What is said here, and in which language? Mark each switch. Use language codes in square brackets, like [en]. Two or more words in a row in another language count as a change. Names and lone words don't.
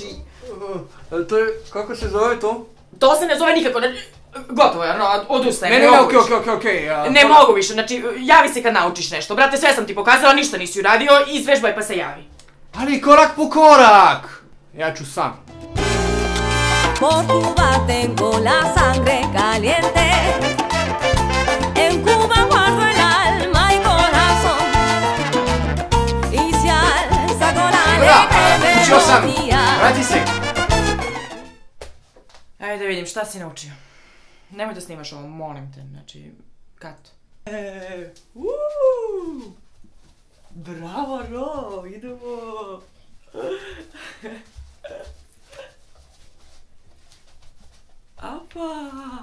[sr] To je, kako se zove to? To se ne zove nikako, gotovo je, Arno, odustajem, Ne, ne mogu više. okej. Ne mogu više, znači, javi se kad naučiš nešto. Brate, sve sam ti pokazala, ništa nisi uradio, izvežbaj pa se javi. Ali korak po korak! Ja ću sam. [es] Por Cuba tengo la sangre caliente. En Cuba guardo el alma y corazón. Y si alza con alegre [sr] Učio sam! [es] melodía. [sr] Vrati se! Ajde da vidim, šta si naučio? Nemoj da snimaš ovo, molim te, znači, kat. Bravo, Arno, idemo. Apa!